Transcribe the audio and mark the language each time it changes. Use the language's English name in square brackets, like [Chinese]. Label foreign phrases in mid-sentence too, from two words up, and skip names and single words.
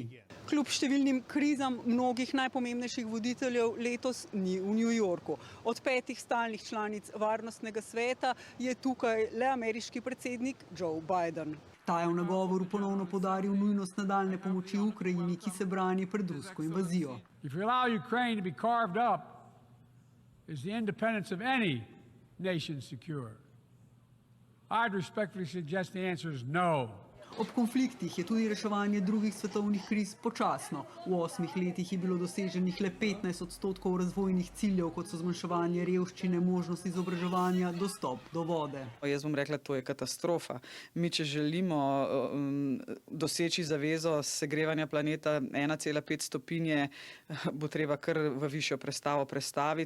[Slovenian] Kljub številnim krizam mnogih najpomembnejših voditeljev letos ni v New Yorku. Od 5 stalnih članic Varnostnega sveta je tukaj le ameriški predsednik Joe Biden. Ta je v nagovoru ponovno poudaril nujnost nadaljne pomoči Ukrajini, ki se brani pred rusko invazijo. [English] If you allow Ukraine to be carved up, is the independence of any nation secure? I'd respectfully suggest the answer is no. [Slovenian] Ob konfliktih je tudi reševanje drugih svetovnih kriz počasno. V 8 letih je bilo doseženih le 15% razvojnih ciljev, kot so zmanjševanje revščine, možnost izobraževanja, dostop do vode. Jaz bom rekla, to je katastrofa. Mi, če želimo doseči zavezo segrevanja planeta 1,5 stopinje, bo treba kar v višjo prestavo prestaviti.